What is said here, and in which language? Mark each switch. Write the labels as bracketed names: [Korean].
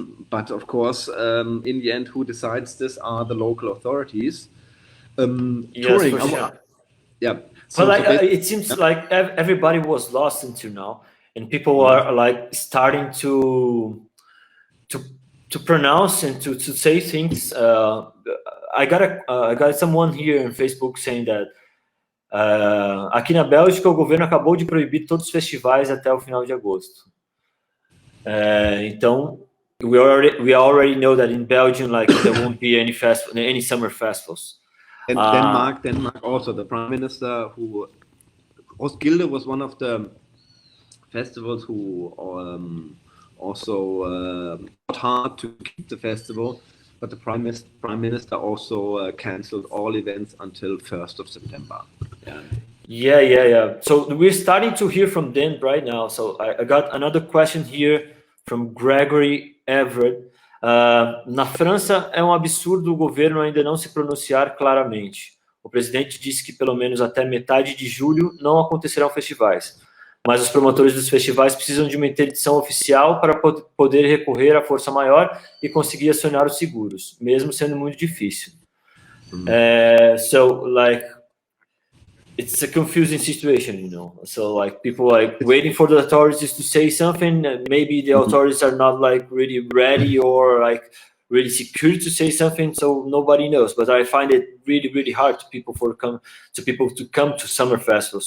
[English] But of course, in the end, who decides this are the local authorities. Yes, Touring. for sure. Yeah. But like basically, it seems like everybody was lost until now, and people Mhm. are like starting to pronounce and to say things. I got someone here on Facebook saying that [Portuguese] aqui na Bélgica o governo acabou de proibir todos os festivais até o final de agosto. Então [English] we already know that in Belgium like there won't be any summer festivals. And Denmark also, the prime minister who Roskilde was one of the festivals who also fought hard to keep the festival, but the prime minister also cancelled all events until 1st of September. Yeah. So we're starting to hear from them right now. So I got another question here from Gregory Everett. [Portuguese] Na França é um absurdo o governo ainda não se pronunciar claramente. O presidente disse que pelo menos até metade de julho não acontecerão festivais, mas os promotores dos festivais precisam de uma interdição oficial para poder recorrer à força maior e conseguir acionar os seguros, mesmo sendo muito difícil. [English] So like it's a confusing situation, you know. So like people like waiting for the authorities to say something. Maybe the authorities are not like really ready or like really secure to say something, so nobody knows. But I find it really hard to people to come to summer festivals.